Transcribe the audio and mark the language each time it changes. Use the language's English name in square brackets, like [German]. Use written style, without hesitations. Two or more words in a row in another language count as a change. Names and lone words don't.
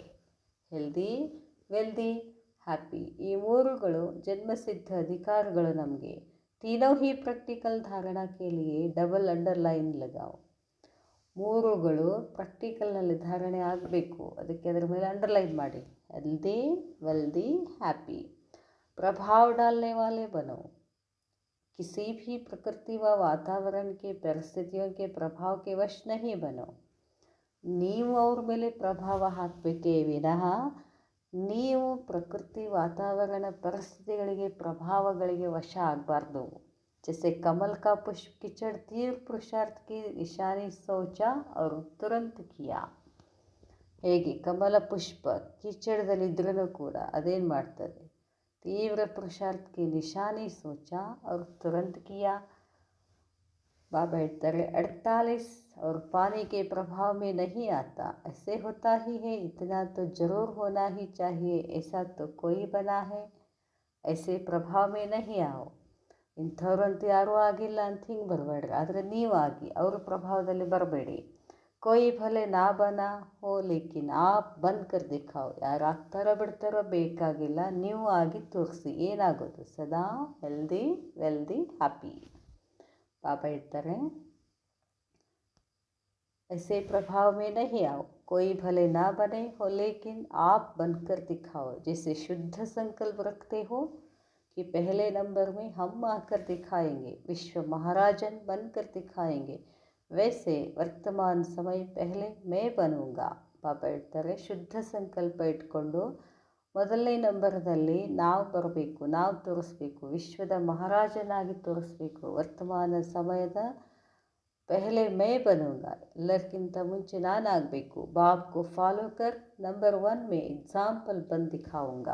[English] healthy, wealthy, happy [Kannada] ಈ 3ಗಳು ಜನ್ಮಸಿದ್ಧ ಅಧಿಕಾರಗಳು ನಮಗೆ. [Hindi] तीनों ही प्रैक्टिकल धारणा के लिए [English] double underline [Hindi] लगाओ. [Kannada] 3ಗಳು ಪ್ರಾಕ್ಟಿಕಲ್ನಲ್ಲಿ ಧಾರಣೆ ಆಗಬೇಕು, ಅದಕ್ಕೆ ಅದರ ಮೇಲೆ ಅಂಡರ್ಲೈನ್ ಮಾಡಿ. [English] healthy, wealthy, happy. [Hindi] ಪ್ರಭಾವ डालने वाले बनो. किसी भी प्रकृति व वातावरण के परिस्थितियों के प्रभाव के वश नहीं बनो. [Kannada] ನೀವು ಅವ್ರ ಮೇಲೆ ಪ್ರಭಾವ ಹಾಕಬೇಕೇ ವಿನಃ ನೀವು ಪ್ರಕೃತಿ, ವಾತಾವರಣ, ಪರಿಸ್ಥಿತಿಗಳಿಗೆ, ಪ್ರಭಾವಗಳಿಗೆ ವಶ ಆಗಬಾರ್ದು. [Hindi] जैसे कमल का पुष्प कीचड़ तीव्र पुरुषार्थ की निशानी सोचा और तुरंत किया. [Kannada] ಹೇಗೆ ಕಮಲ ಪುಷ್ಪ ಕೀಚಡದಲ್ಲಿದ್ರೂ ಕೂಡ ಅದೇನು ಮಾಡ್ತದೆ, ತೀವ್ರ ಪುರುಷಾರ್ಥಕ್ಕೆ ನಿಶಾನಿ [Hindi] सोच और तुरंत किया. बाबा ಹೇಳ್ತಾರೆ 48 और पानी के प्रभाव में नहीं आता. ऐसे होता ही है, इतना तो जरूर होना ही चाहिए, ऐसा तो कोई बना है. ऐसे प्रभाव में नहीं आओ. [Kannada] ಇಂಥವ್ರಂತೂ ಯಾರೂ ಆಗಿಲ್ಲ ಅಂತ ಹಿಂಗೆ ಬರಬೇಡ್ರಿ, ಆದರೆ ನೀವು ಆಗಿ ಅವ್ರ ಪ್ರಭಾವದಲ್ಲಿ ಬರಬೇಡಿ. [Hindi] कोई भले ना बना हो लेकिन आप बन कर दिखाओ. [Kannada] ಯಾರು ಆಗ್ತಾರೋ ಬಿಡ್ತಾರೋ ಬೇಕಾಗಿಲ್ಲ, ನೀವು ಆಗಿ ತೋರಿಸಿ. ಏನಾಗೋದು, ಸದಾ [English] healthy, wealthy, happy. [Kannada] ಪಾಪ ಹೇಳ್ತಾರೆ [Hindi] ऐसे प्रभाव में नहीं आओ. कोई भले ना बने हो लेकिन आप बनकर दिखाओ. जैसे शुद्ध संकल्प रखते हो कि पहले नंबर में हम आकर दिखाएंगे, विश्व महाराजन बनकर दिखाएंगे, वैसे वर्तमान समय पहले मैं बनूंगा. [Kannada] ಪಾಪ ಹೇಳ್ತಾರೆ ಶುದ್ಧ ಸಂಕಲ್ಪ ಇಟ್ಕೊಂಡು ಮೊದಲನೇ ನಂಬರ್ದಲ್ಲಿ ನಾವು ಬರಬೇಕು, ನಾವು ತೋರಿಸ್ಬೇಕು, ವಿಶ್ವದ ಮಹಾರಾಜನಾಗಿ ತೋರಿಸ್ಬೇಕು. ವರ್ತಮಾನ ಸಮಯದ [Hindi] पहले मैं बनूंगा, [Kannada] ಎಲ್ಲರಿಗಿಂತ ಮುಂಚೆ ನಾನಾಗಬೇಕು. [Hindi] बापगू फॉलो कर नंबर 1 मे एग्जाम्पल बंदु दिखावुंगा.